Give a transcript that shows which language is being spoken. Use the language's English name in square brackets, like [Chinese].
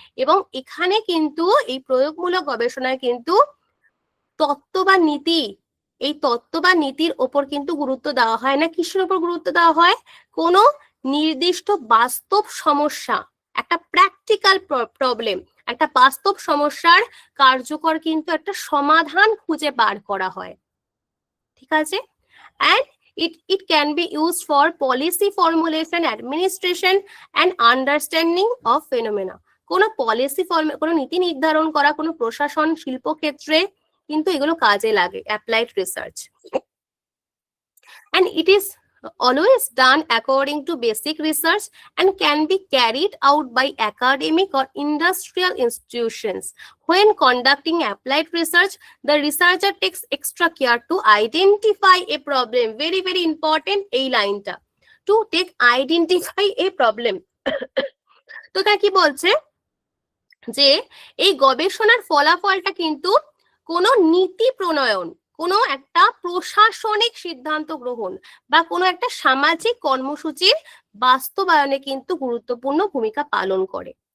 [Bangla] এবং এখানে কিন্তু এই প্রয়োগমূলক গবেষণায় কিন্তু তত্ত্ব বা নীতি, এই তত্ত্ব বা নীতির ওপর কিন্তু গুরুত্ব দেওয়া হয় না। কিসের উপর গুরুত্ব দেওয়া হয়? কোনো নির্দিষ্ট বাস্তব সমস্যা, একটা প্র্যাকটিক্যাল প্রবলেম, একটা বাস্তব সমস্যার কার্যকর কিন্তু একটা সমাধান খুঁজে বার করা হয়। ঠিক আছে? [English] and it can be used for policy formulation, administration and understanding of phenomena. [Bangla] কোনো পলিসি কোনো নীতি নির্ধারণ করা, কোনো প্রশাসন, শিল্পক্ষেত্রে কিন্তু এগুলো কাজে লাগে applied research. [English] and it is always done according to basic research and can be carried out by academic or industrial institutions. When conducting applied research, the researcher takes extra care to identify a problem. Very, very important [Bangla] এই লাইনটা, [English] to take identify a problem. [Bangla] তো তা কি বলছে, যে এই গবেষণার ফলাফলটা কিন্তু কোনো নীতি প্রণয়ন, কোনো একটা প্রশাসনিক সিদ্ধান্ত গ্রহণ বা কোনো একটা সামাজিক কর্মসূচির বাস্তবায়নে কিন্তু গুরুত্বপূর্ণ ভূমিকা পালন করে।